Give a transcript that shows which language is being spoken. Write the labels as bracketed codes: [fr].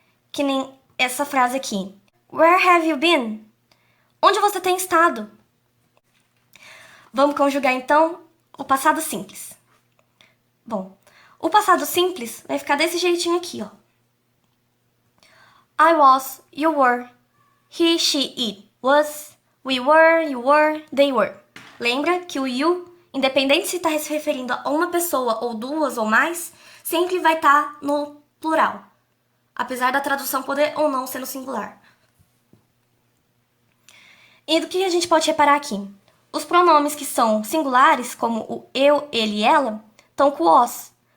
[pt] Que nem essa frase aqui. [en] Where have you been? [pt] Onde você tem estado? Vamos conjugar então o passado simples. Bom, o passado simples vai ficar desse jeitinho aqui, ó. [en] I was, you were, he, she, it was, we were, you were, they were. [pt] Lembra que o you, independente se está se referindo a uma pessoa ou duas ou mais, sempre vai estar no plural, apesar da tradução poder ou não ser no singular. E do que a gente pode reparar aqui? Os pronomes que são singulares, como o eu, ele e ela, estão com os.